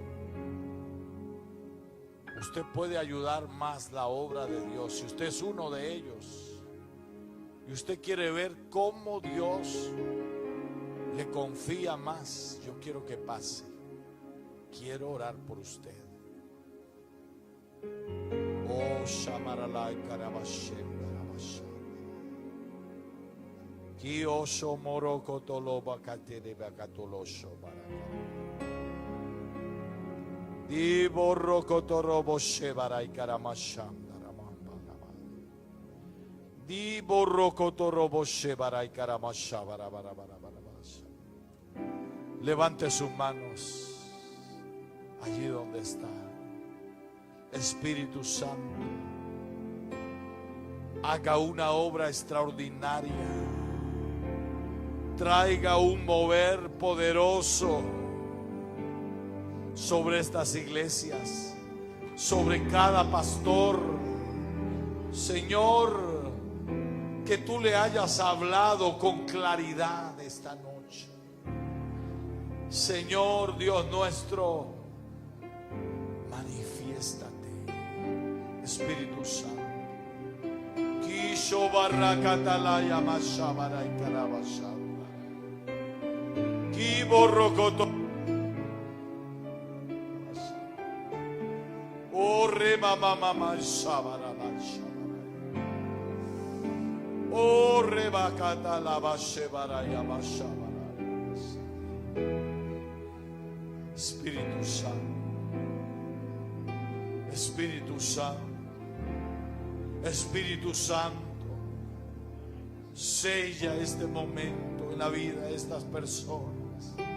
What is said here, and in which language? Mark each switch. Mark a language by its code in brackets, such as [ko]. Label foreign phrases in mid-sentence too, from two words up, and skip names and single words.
[es] Usted puede ayudar más la obra de Dios. Si usted es uno de ellos y usted quiere ver cómo Dios le confía más, yo quiero que pase. Quiero orar por usted. Oh, Shamaralai Karabashem Karabashem. Kiosho Moroko Toloba Katere Bakatolosho Baraka. Di Boroko Torobo Shebarai Karamasham Daramamba. Di Boroko Torobo Shebarai Karamashabara Barabara. Levante sus manos allí donde está. Espíritu Santo, haga una obra extraordinaria. Traiga un mover poderoso sobre estas iglesias, sobre cada pastor. Señor, que tú le hayas hablado con claridad esta noche. Señor Dios nuestro, manifiéstate, Espíritu Santo. Kisho barrakatalaya mashabara y karabashaba. Kiborrokoto. Oh rema mama mashabara mashabara. Oh rebakatala bashebara ya mashabara. Espíritu Santo, Espíritu Santo, Espíritu Santo, sella este momento en la vida de estas personas.